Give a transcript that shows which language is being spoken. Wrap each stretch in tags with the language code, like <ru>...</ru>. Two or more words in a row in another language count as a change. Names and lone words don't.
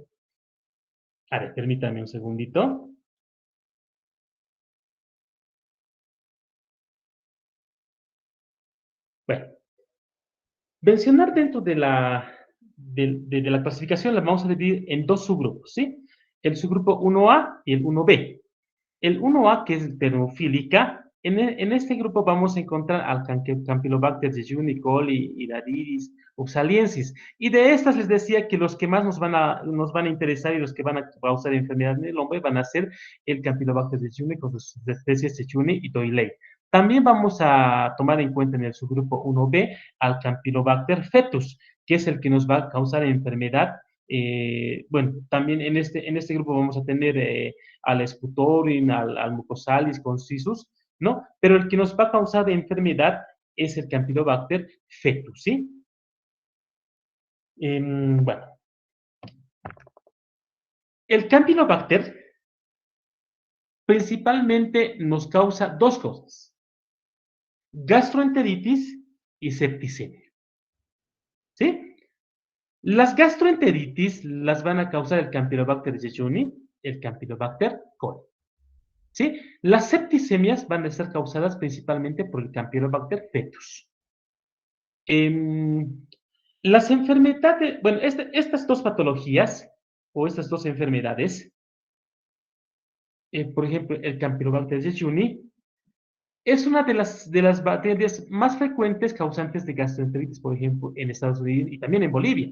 <es>A ver, permítanme un segundito. Bueno, mencionar dentro de la clasificación la vamos a dividir en dos subgrupos, ¿sí? El subgrupo 1A y el 1B. El 1A, que es termofílica, en este grupo vamos a encontrar al Campylobacter jejuni, coli, Hydaridis, oxaliensis. Y de estas les decía que los que más nos van a interesar y los que van a causar enfermedad en el hombre van a ser el Campylobacter jejuni con sus especies jejuni y doilei. También vamos a tomar en cuenta en el subgrupo 1B al Campylobacter fetus, que es el que nos va a causar enfermedad Bueno, también en este grupo vamos a tener al Sputorin, al Mucosalis concisus, ¿no? Pero el que nos va a causar enfermedad es el Campylobacter fetus, ¿sí? Bueno, el Campylobacter principalmente nos causa dos cosas: gastroenteritis y septicemia, ¿sí? Las gastroenteritis las van a causar el Campylobacter jejuni, el Campylobacter coli, ¿sí? Las septicemias van a ser causadas principalmente por el Campylobacter fetus. Em, las enfermedades, bueno, estas dos patologías o estas dos enfermedades, por ejemplo, el Campylobacter jejuni, es una de las bacterias más frecuentes causantes de gastroenteritis, por ejemplo, en Estados Unidos y también en Bolivia.</es>